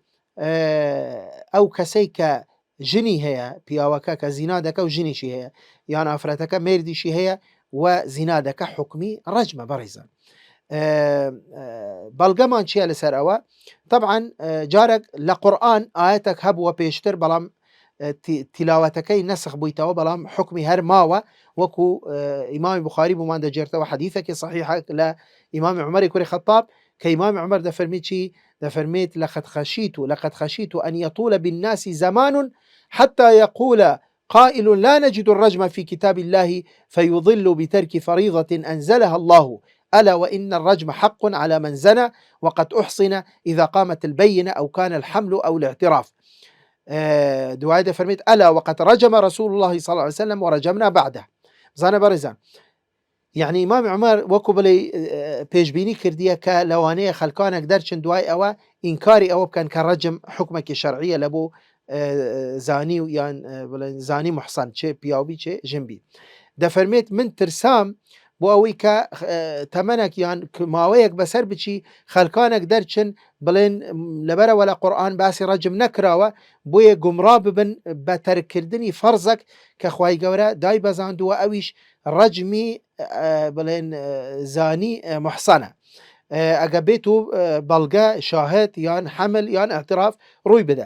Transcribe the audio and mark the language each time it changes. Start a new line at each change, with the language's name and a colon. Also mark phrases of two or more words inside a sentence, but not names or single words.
Central Kurdish: ئەو کەسەی کە ژنی هەیە پیاوەکە کە زینا دەکە و ژنیشی هەیە یان ئافرەتەکە مێردیشی هەیە و زینا دەکە حکمی ڕەجمە بەڕێزان بەڵگەمان چییە لەسەر ئەوە طبعا جارێک لە قورئان ئاەتێک هەبووە پێشتر بەڵام تلاوەتەکەی نەسخ بوویتەوە بەڵام حکمی هەر ماوە وەکو ئیمامی بوخاری بۆمان دەجێرتەوە حەدیثێکی صحیحە لە ئیمامی عومەری کوڕی خەتاب کە ئیمامی عومەر دەفەرمێت چی؟
Arabic: دەفەرمێت لقد خشيت أن يطول بالناس زمان حتى يقول قائل لا نجد الرجم في كتاب الله فيضل بترك فريضة أنزلها الله ألا وإن الرجم حق على من زنى وقد أحصن إذا قامت البينة أو كان الحمل أو الاعتراف.
Central Kurdish: دوای دەفەرمێت
Arabic: ألا وقد رجم رسول الله صلى الله عليه وسلم ورجمنا بعده.
Central Kurdish: بزانە بەڕێزان، یعنی ئیمامی عومەر وەکو بڵێ پێشبینی کردیە کە لەوانەیە خەلکانێک دەرچن دوای ئەوە ئینکاری ئەوە بکەن کە ڕەجم حکمێکی شەرعیە لە بۆ زانی و یان بڵێن زانی محسن چێ پیاوبی چێ ژنبی. دەفەرمێت من ترسام بۆ ئەوەی کە تەمەنێک یان ماوەیەک بەسەر بچی خەلکانێک دەرچن بڵێن لەبەرەوە لە قورئان باسی ڕەجم نەکراوە بۆیە گومڕا ببن بە تەرکردنی فەرزێک کە خوای گەورە دای بەزاندووە ئەویش ڕەجمی بڵێن زانی محسنە ئەگە بێت و بەڵگە شاهد یان حمل یان اعتراف ڕووی بدە.